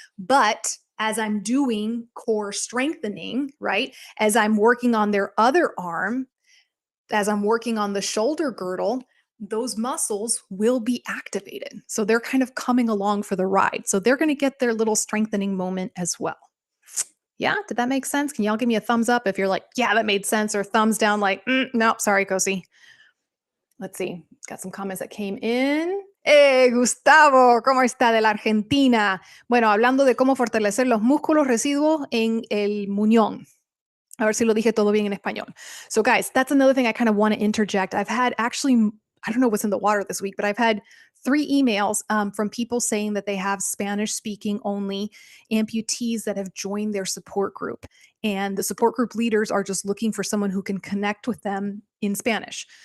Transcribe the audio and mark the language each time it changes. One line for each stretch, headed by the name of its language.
English: But as I'm doing core strengthening, right, as I'm working on their other arm, as I'm working on the shoulder girdle, those muscles will be activated. So they're kind of coming along for the ride. So they're going to get their little strengthening moment as well. Yeah, did that make sense? Can y'all give me a thumbs up if you're like, yeah, that made sense, or thumbs down like, nope, sorry, Cosi. Let's see. Got some comments that came in.
Spanish: Gustavo, ¿cómo está de la Argentina? Bueno, hablando de cómo fortalecer los músculos residuos en el muñón. A ver si lo dije todo bien en español.
English: So guys, that's another thing I kind of want to interject. I've had actually, I don't know what's in the water this week, but I've had 3 emails from people saying that they have Spanish speaking only amputees that have joined their support group. And the support group leaders are just looking for someone who can connect with them in Spanish.